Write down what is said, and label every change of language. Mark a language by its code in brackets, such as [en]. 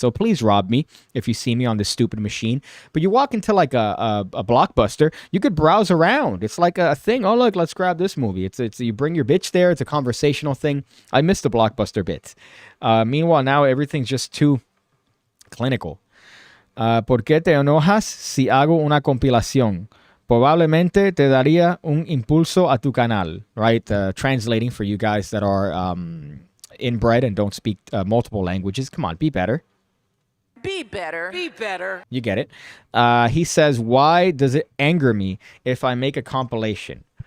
[en] So please rob me if you see me on this stupid machine. But you walk into like a Blockbuster, you could browse around. It's like a thing. Oh, look, let's grab this movie. It's you bring your bitch there. It's a conversational thing. I miss the Blockbuster bit. Meanwhile, now everything's just too clinical. [es] ¿Por qué te enojas si hago una compilación? Probablemente te daría un impulso a tu canal. [en] Right? Translating for you guys that are inbred and don't speak multiple languages. Come on, be better. Be better. Be better. You get it. He says, why does it anger me if I make a compilation?